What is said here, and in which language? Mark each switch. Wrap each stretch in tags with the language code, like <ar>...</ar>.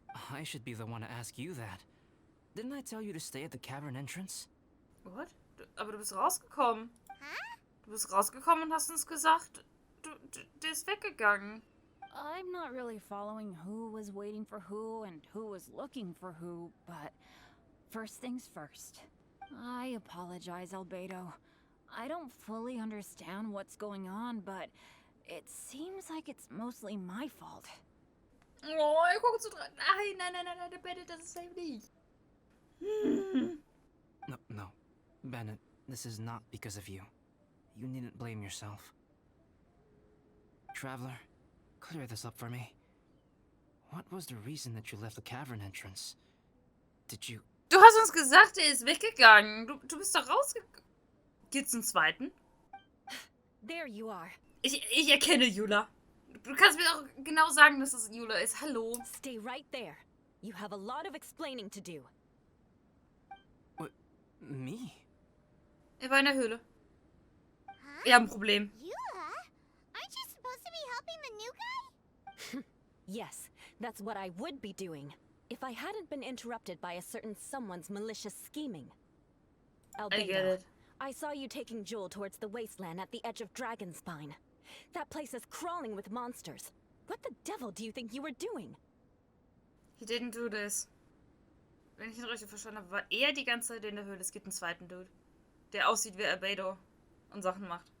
<en>I should be the one to ask you that. Didn't I tell you to stay at the cavern entrance? What?</en> <de>Aber du bist rausgekommen. Huh? Du bist rausgekommen und hast uns gesagt, der ist weggegangen.</de> <en>I'm not really following who was waiting for who and who was looking for who, but first things first. I apologize, Albedo. I don't fully understand what's going on, but it seems like it's mostly my fault.</en> <de>Oh, er guckt so dran. Nein, der Bennett, das ist eben nicht.</de> <en>No. Bennett, this is not because of you. You needn't blame yourself. Traveler, clear this up for me. What was the reason that you left the cavern entrance? Did you...</en> <de>Du hast uns gesagt, er ist weggegangen. Du bist doch rausgegangen. Geht's zum zweiten?</de> <en>There you are.</en> <de>Ich erkenne Jula. Du kannst mir auch genau sagen, dass es Jula ist. Hallo.</de> <en>Stay right there. You have a lot of explaining to do. What? Me?</en> <de>Er war in der Höhle. Huh? Wir haben ein Problem.</de> <en>Eula? Aren't you supposed to be helping the new guy? Yes, that's what I would be doing, if I hadn't been interrupted by a certain someone's malicious scheming. I get it. I saw you taking Joel towards the wasteland at the edge of Dragonspine. That place is crawling with monsters. What the devil do you think you were doing? He didn't do this.</en> <de>Wenn ich ihn richtig verstanden habe, war er die ganze Zeit in der Höhle. Es gibt einen zweiten Dude, der aussieht wie Albedo und Sachen macht.</de>